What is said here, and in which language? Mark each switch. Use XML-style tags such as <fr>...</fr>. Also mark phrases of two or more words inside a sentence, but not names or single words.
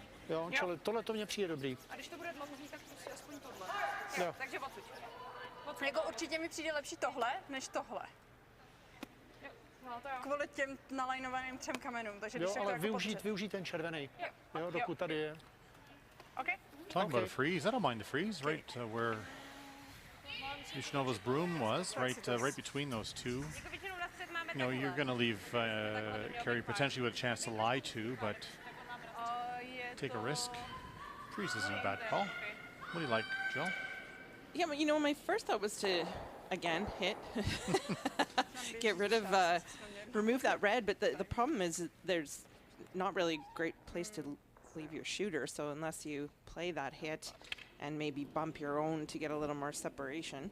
<cs>Jo, čili tohle to mně přijde dobrý. A když to bude dlouhý, tak prostě aspoň tohle. Jo. Takže odsud. Jako určitě mi přijde lepší tohle, než tohle. No, to jo. Kvůli těm nalajnovaným 3 kamenům, takže když Jo, je to ale jako využít ten červený. Jo, dokud tady je.</cs> <en>Okay. Talking about a freeze, I don't mind the freeze, right where Yushnova's broom was, right between those two.</en> <cs>Jako většinou na střed máme</cs> <en>You know, you're going to leave Carrie potentially with a chance to lie to, but take a risk. Freeze isn't a bad call. What do you like, Jill? Yeah, but you know, my first thought was to, again, hit. Get rid of, remove that red, but the problem is that there's not really a great place to leave your shooter, so unless you play that hit and maybe bump your own to get a little more separation.</en>